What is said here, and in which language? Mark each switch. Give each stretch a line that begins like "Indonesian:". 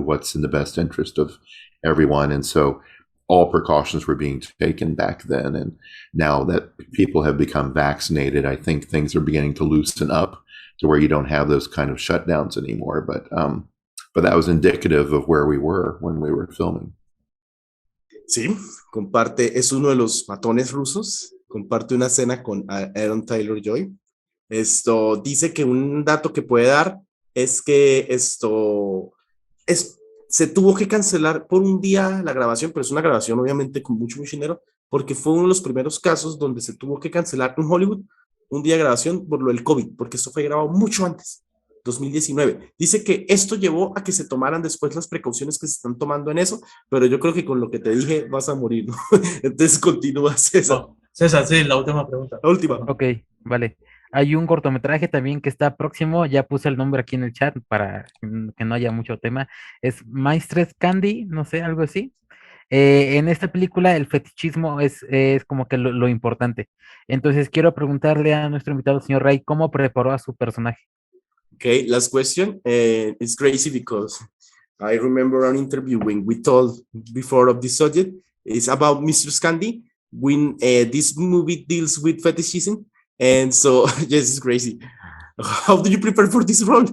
English: What's in the best interest of everyone? And so all precautions were being taken back then. And now that people have become vaccinated, I think things are beginning to loosen up to where you don't have those kind of shutdowns anymore. But that was indicative of where we were when we were filming.
Spanish: Sí, es uno de los matones rusos, comparte una escena con Aaron Taylor-Joy. Dice que un dato que puede dar es que se tuvo que cancelar por un día la grabación, pero es una grabación obviamente con mucho dinero, porque fue uno de los primeros casos donde se tuvo que cancelar en Hollywood un día de grabación por lo del COVID, porque esto fue grabado mucho antes, 2019. Dice que esto llevó a que se tomaran después las precauciones que se están tomando en eso, pero yo creo que con lo que te dije vas a morir, ¿no? Entonces continúa, César. Oh, César, sí, la última pregunta. La última. Ok, vale. Hay un cortometraje también que está próximo, ya puse el nombre aquí en el chat para que no haya mucho tema. Es Maestres Candy, no sé, algo así. En esta película el fetichismo es como que lo importante. Entonces quiero preguntarle a nuestro invitado, señor Ray, ¿cómo preparó a su personaje?
English: Okay, last question. It's crazy because I remember an interview when we told before of this subject. It's about Mr. Scandi when this movie deals with fetishism. And so, yes, it's crazy. How do you prepare for this role?